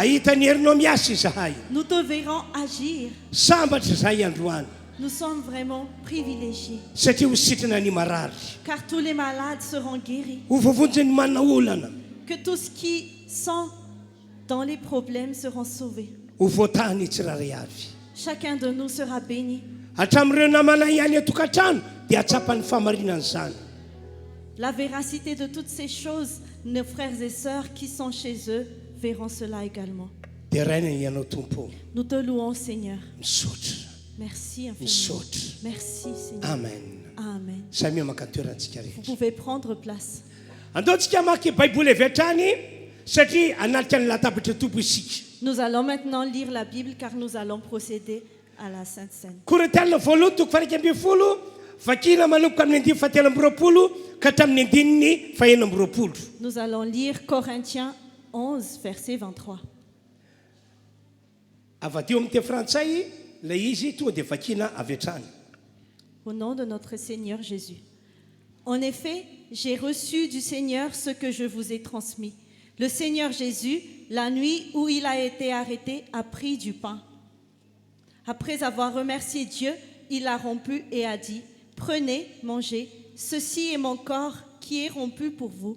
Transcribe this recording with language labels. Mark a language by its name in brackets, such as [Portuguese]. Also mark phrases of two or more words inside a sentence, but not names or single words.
[French] Nous te verrons agir. Nous sommes vraiment privilégiés. Car tous les malades seront guéris. Que tous qui sont dans les problèmes seront sauvés. [Malagasy] ho voatahany tsiraray avy. [French] Chacun de nous sera béni. [Malagasy] Hatramin'ireo namana ihany atokantrano dia atsapan'ny famarinany zany. [French] La véracité de toutes ces choses, nos frères et sœurs qui sont chez eux verront cela également. [Malagasy] Dia rainany ianao tompo. [French] Nous te louons, Seigneur. [Malagasy] Misaotra. [French] Merci infiniment. [Malagasy] Misaotra. [French] Merci, Seigneur. Amen. Amen. [Malagasy] Samy maka toerantsika [French] Vous [Malagasy] rehetra. [French] pouvez prendre place. [Malagasy] Andaontsika maky baiboly avy hatrany satria anatrika ny latabatra tompo isika. [French] Nous allons maintenant lire la Bible car nous allons procéder à la Sainte Seine. [Malagasy] Korintianina voalohany toko faha 12 vakina manomboka amin'ny 17 ka hatramin'ny 19. [French] Nous allons lire Corinthiens 11, verset 23. [Malagasy] Avadio amin'ny teny frantsay ilay izy tonga dia vakina avy hatrany. [French] Au nom de notre Seigneur Jésus. En effet, j'ai reçu du Seigneur ce que je vous ai transmis. Le Seigneur Jésus, la nuit où il a été arrêté, a pris du pain. Après avoir remercié Dieu, il l'a rompu et a dit, « Prenez, mangez, ceci est mon corps qui est rompu pour vous.